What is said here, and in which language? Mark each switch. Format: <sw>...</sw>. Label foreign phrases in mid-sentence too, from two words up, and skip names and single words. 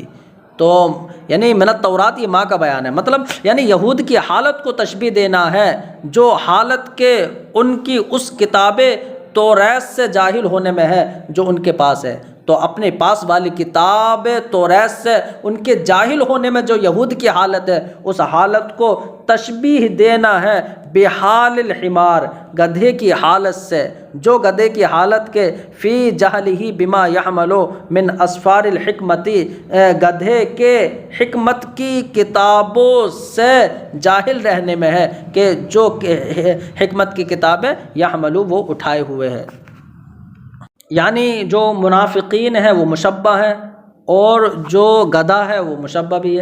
<ur>تو یعنی</ur> <ar>من التورات،</ar> <ur>یہ ماں کا بیان ہے، مطلب یعنی یہود کی حالت کو تشبیہ دینا ہے جو حالت کے ان کی اس کتاب توریت سے جاہل ہونے میں ہے جو ان کے پاس ہے۔ تو اپنے پاس والی کتاب توریت سے ان کے جاہل ہونے میں جو یہود کی حالت ہے اس حالت کو تشبیہ دینا ہے</ur> <ar>بحال الحمار،</ar> <ur>گدھے کی حالت سے، جو گدھے کی حالت کے</ur> <ar>فی جہلہ بما یحملو من اسفار الحکمتی،</ar> <ur>گدھے کے حکمت کی کتابوں سے جاہل رہنے میں ہے کہ جو حکمت کی کتابیں یحملو وہ اٹھائے ہوئے ہے۔ یعنی جو منافقین ہے وہ مشبہ ہے اور جو گدھا ہے وہ مشبہ بھی ہے۔</ur>